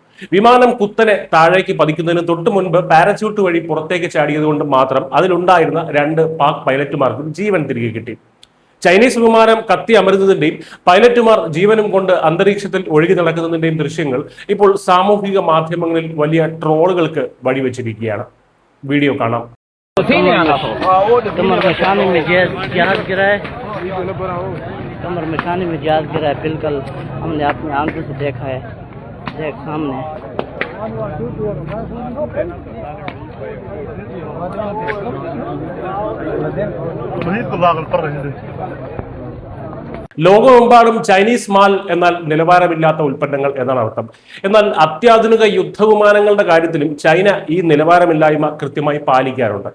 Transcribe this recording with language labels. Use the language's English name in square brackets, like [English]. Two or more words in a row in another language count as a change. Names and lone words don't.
[Malayalam] വിമാനം കുത്തനെ താഴേക്ക് പതിക്കുന്നതിന് തൊട്ടു മുൻപ് പാരച്യൂട്ട് വഴി പുറത്തേക്ക് ചാടിയതുകൊണ്ട് മാത്രം അതിലുണ്ടായിരുന്ന 2 പാക് പൈലറ്റുമാർക്കും ജീവൻ തിരികെ കിട്ടി. ചൈനീസ് വിമാനം കത്തി അമരുന്നതിന്റെയും പൈലറ്റുമാർ ജീവനും കൊണ്ട് അന്തരീക്ഷത്തിൽ ഒഴുകി നടക്കുന്നതിന്റെയും ദൃശ്യങ്ങൾ ഇപ്പോൾ സാമൂഹിക മാധ്യമങ്ങളിൽ വലിയ ട്രോളുകൾക്ക് വഴിവെച്ചിരിക്കുകയാണ്. वीडियो കാണാം. [Hindi] कमर मशानी में जहाज गिरा है, कमर मशानी में जहाज गिरा है, बिल्कुल हमने अपनी आंखों से देखा है, देख सामने। [Malayalam] ലോകമെമ്പാടും ചൈനീസ് മാൽ എന്നാൽ നിലവാരമില്ലാത്ത ഉൽപ്പന്നങ്ങൾ എന്നാണ് അർത്ഥം. എന്നാൽ അത്യാധുനിക യുദ്ധവിമാനങ്ങളുടെ കാര്യത്തിലും ചൈന ഈ നിലവാരമില്ലായ്മ കൃത്യമായി പാലിക്കാറുണ്ട്.